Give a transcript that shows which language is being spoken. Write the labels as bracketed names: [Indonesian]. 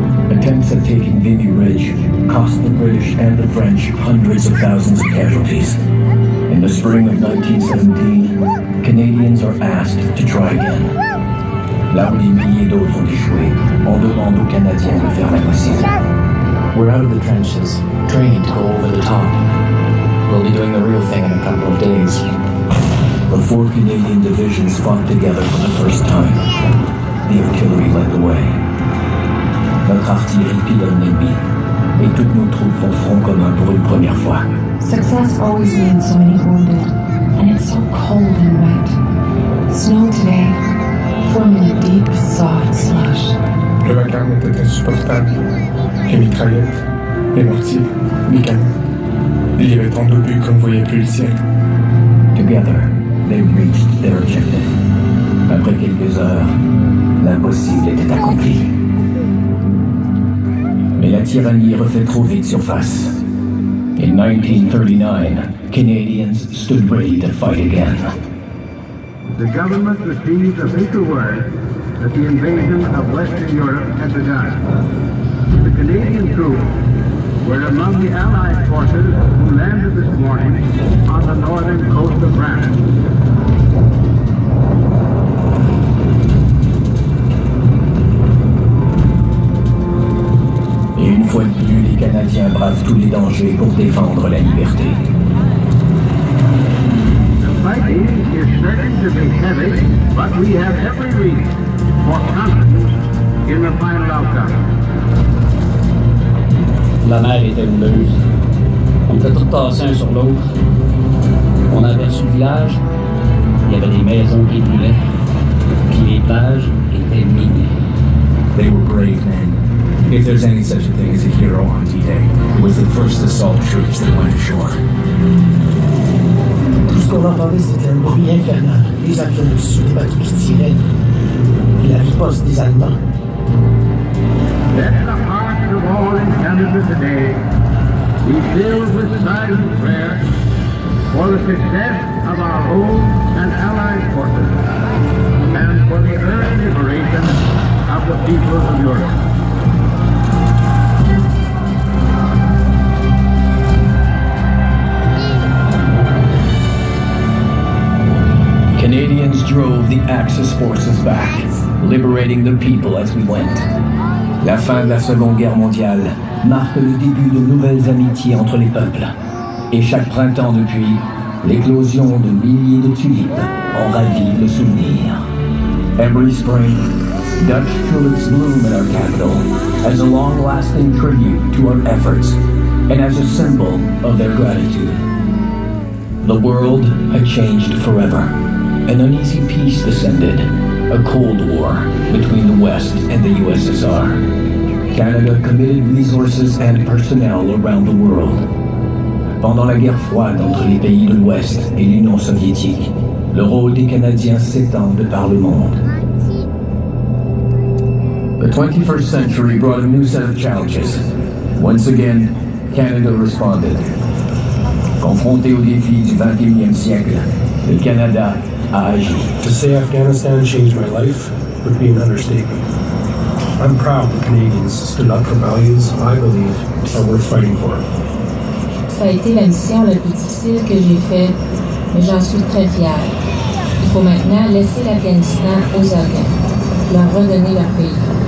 [English] Attempts at taking Vimy Ridge cost the British and the French hundreds of thousands of casualties. In the spring of 1917, Canadians are asked to try again. [French] Là où des milliers d'autres ont échoué, on demande aux Canadiens de faire l'impossible. [English] We're out of the trenches, training to go over the top. We'll be doing the real thing in a couple of days. The 4 Canadian divisions fought together for the first time. The artillery led the way. [French] Notre artillerie pilote l'ennemi, et toutes nos troupes font front commun pour une première fois. [English] Success always means so many wounded, and it's so cold and wet. Snow today, forming a deep, soft slush. [French] Le vacarme était insupportable. Les mitraillettes, les mortiers, les canons. Il y avait tant d'obus qu'on ne voyait plus le ciel. [English] Together, they reached their objective. [French] Après quelques heures, l'impossible était accompli. Mais la tyrannie refait trop vite surface. [English] In 1939, Canadians stood ready to fight again. The government received official word that the invasion of Western Europe had begun. The Canadian troops were among the Allied forces who landed this morning on the northern coast of France. [French] Et une fois de plus, les Canadiens bravent tous les dangers pour défendre la liberté. [English] The fighting is certain to be heavy, but we have every reason for confidence in the final outcome. [French] La mer était houleuse. On était tous tassés un sur l'autre. On a aperçu le village. Il y avait des maisons qui brûlaient. Puis les plages étaient minées. [English] They were brave men. If there's any such a thing as a hero on D-Day, it was the first assault troops that went ashore. [French] Tout ce qu'on entendait, c'était un bruit infernal. Les avions au-dessus des bateaux qui tiraient. Et la riposte des Allemands. [English] Let the hearts of all in Canada today be filled with silent prayer for the success of our own and allied forces and for the early liberation of the peoples of Europe. Canadians drove the Axis forces back, liberating the people as we went. [French] La fin de la Seconde Guerre mondiale marque le début de nouvelles amitiés entre les peuples. Et chaque printemps depuis, l'éclosion de milliers de tulipes en ravive le souvenir. [English] Every spring, Dutch tulips bloom in our capital as a long-lasting tribute to our efforts and as a symbol of their gratitude. The world had changed forever. An uneasy peace descended, a Cold War between the West and the USSR. Canada committed resources and personnel around the world. [French] Pendant la guerre froide entre les pays de l'Ouest et l'Union soviétique, le rôle des Canadiens s'étend de par le monde. [English] The 21st century brought a new set of challenges. Once again, Canada responded. [French] Confronté aux défis du 21e siècle, le Canada a agi. [English] To say Afghanistan changed my life would be an understatement. I'm proud that Canadians stood up for values I believe are worth fighting for. [French] Ça a été la mission la plus difficile que j'ai faite, mais j'en suis très fière. Il faut maintenant laisser l'Afghanistan aux Afghans, leur redonner leur pays.